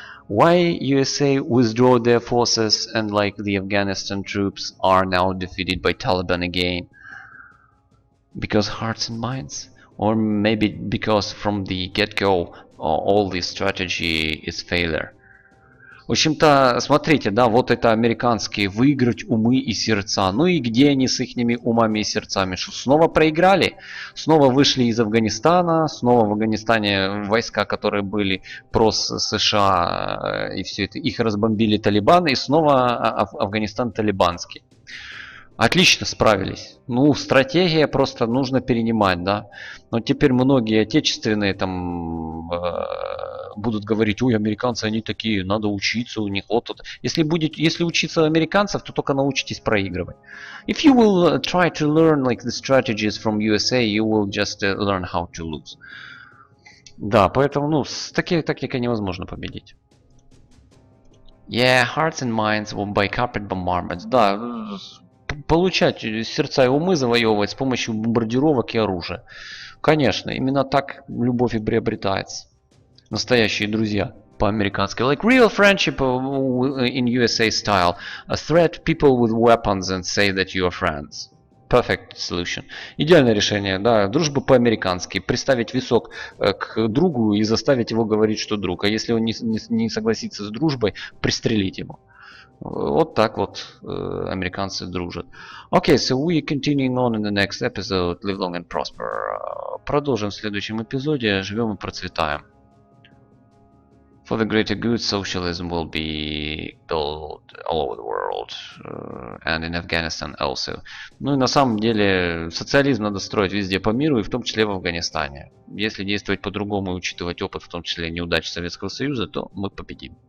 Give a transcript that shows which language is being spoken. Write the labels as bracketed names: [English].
[English] Why USA withdraw their forces and like the Afghanistan troops are now defeated by Taliban again? Because hearts and minds? Or maybe because from the get-go all this strategy is failure? [Russian] В общем-то, смотрите, да, вот это американские выиграть умы и сердца. Ну и где они с ихними умами и сердцами? Что, снова проиграли? Снова вышли из Афганистана, снова в Афганистане войска, которые были про США, и все это, их разбомбили Талибан, и снова Афганистан талибанский. Отлично справились. Ну, стратегия просто нужно перенимать, да. Но теперь многие отечественные там будут говорить, ой, американцы, они такие, надо учиться у них. Вот тут. Если учиться у американцев, то только научитесь проигрывать. [English] If you will try to learn like the strategies from USA, you will just learn how to lose. [Russian] Да, поэтому, ну, с такой тактикой невозможно победить. [English] Yeah, hearts and minds by carpet bombardments. [Russian] Да, получать сердца и умы завоевывать с помощью бомбардировок и оружия. Конечно, именно так любовь и приобретается. Настоящие друзья по-американски. [English] Like real friendship in USA style. A threat people with weapons and say that you are friends. Perfect solution. [Russian] Идеальное решение, да, дружба по-американски. Приставить висок к другу и заставить его говорить, что друг. А если он не согласится с дружбой, пристрелить его. Вот так вот американцы дружат. [English] Okay, so we continuing on in the next episode. Live long and prosper. [Russian] Продолжим в следующем эпизоде. Живем и процветаем. [English] For the greater good, socialism will be built all over the world, and in Afghanistan also. [Russian] Ну и на самом деле социализм надо строить везде по миру, и в том числе в Афганистане. Если действовать по-другому и учитывать опыт, в том числе неудач Советского Союза, то мы победим.